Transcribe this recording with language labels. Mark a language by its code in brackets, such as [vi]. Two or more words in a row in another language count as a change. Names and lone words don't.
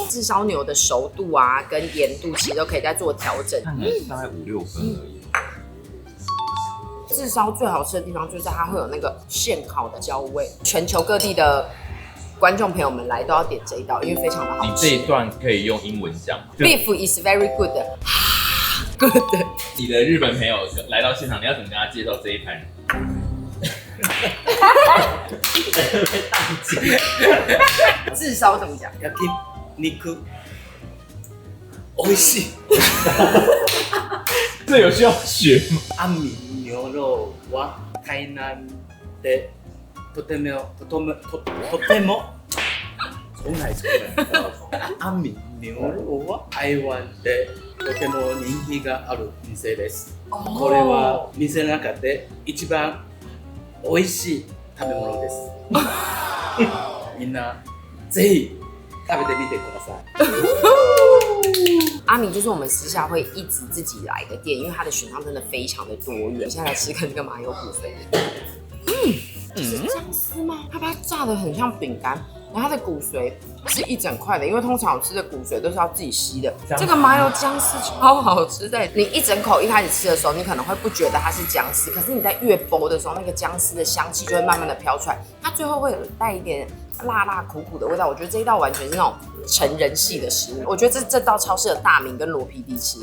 [zh] 炙烧牛的熟度啊，跟盐度其实都可以再做调整。看起来大概5-6分而已。炙烧最好吃的地方就是它会有那个现烤的焦味，全球各地的观众朋友们来都要点这一道，因为非常的好吃。你这一段可以用英文讲。 [en] Beef is very good 。good。 [zh] 你的日本朋友来到现场，你要怎么跟他介绍这一盘？炙烧怎么讲？ [ja] 焼き肉，美味しい。 [zh] 这有需要学吗？ [ja] 阿明牛肉は台南でとても重来。阿明牛肉は台湾でとても人気がある店です。これは店の中で一番美味しい食べ物です。みんなぜひ食べてみてください。 [zh] 阿明就是我们私下会一直自己来的店，因为它的选项真的非常的多元。现在来吃看这个麻油骨髓，是姜丝吗？它把它炸得很像饼干，然后它的骨髓是一整块的，因为通常我吃的骨髓都是要自己吸的。这个麻油姜丝超好吃的，你一整口一开始吃的时候，你可能会不觉得它是姜丝，可是你在越剥的时候，那个姜丝的香气就会慢慢的飘出来，它最后会有带一点辣辣苦苦的味道。我觉得这一道完全是那种成人系的食物，我觉得这道超适合大明跟罗 PD 吃。